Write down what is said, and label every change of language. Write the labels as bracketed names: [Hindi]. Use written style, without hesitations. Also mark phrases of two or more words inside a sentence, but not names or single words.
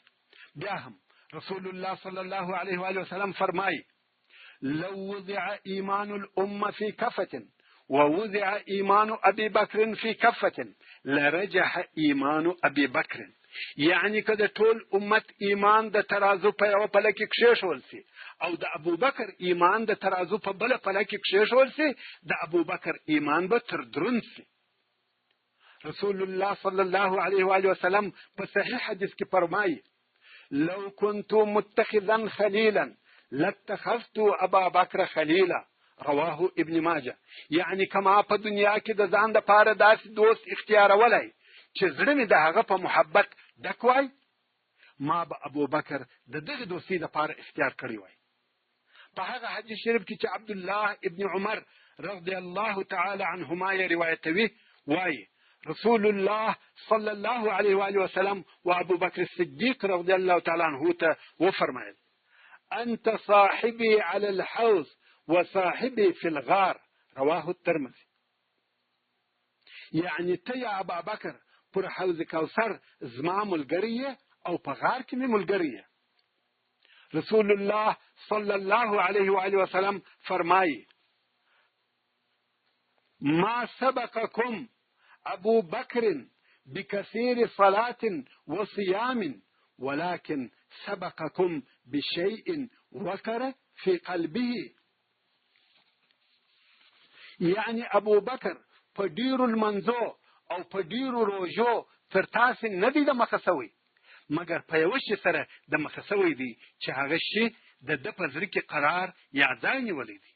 [Pashto] بیا هم رسول الله [Arabic] صلی الله علیه و آله وسلم [Pashto] فرمایي [Arabic] لو وضع ایمان الامه فی کفه ووضع ایمان ابي بکر فی کفه لرجح ایمان ابي بکر، [Pashto] یعنی که د ټول امت ایمان د ترازو په یو پله کې کښېښول سي او د ابو بکر ایمان د ترازو په بله پله کې کښېښول سي د ابو بکر ایمان به تر دروند سي. رسول الله [Arabic] صلی الله علیه و آله وسلم [Pashto] په صحیح حدیث کې فرمایي [Arabic] لو كنت متخذا خلیلا لاتخذت ابا بکر خلیلا، رواه ابن ماجه. [Pashto] یعنی کما په دنیا کې د ځان دپاره داسې دوست اختیارولای چې زړه مې د هغه په محبت ډک وای ما به ابو بکر د دغه دوستۍ دپاره اختیار کړی وای. په هغه حدیث شریف کې چې عبدالله ابن عمر [Arabic] رضی الله تعالی عنهما [Pashto] یې روایتوي وایي رسول الله [Arabic] صلی الله علیه و آله وسلم [Pashto] و ابو بکر الصدیق [Arabic] رضی الله تعالی عنه [Pashto] ته وفرمایل [Arabic] انت صاحبي على الحوض وصاحبي في الغار، رواه الترمذي. [Pashto] یعنی ته یا ابا بکر پر حوض کوثر زما ملګری او په غار کې مې ملګری. [Arabic] رسول الله صلی الله علیه و آله وسلم فرمایي ما سبقكم ابو بکر بكثير صلاة وصيام ولكن سبقكم بشيء وقر في قلبه. [Pashto] یعنی ابو بکر په ډیرو لمنځو او په ډیرو روژو تر تاسې نه دی د مخه سوی مګر په یوه شي سره د مخه سوی دی چې هغه شي د ده په زړه کې قرار یا ځای نیولی دی.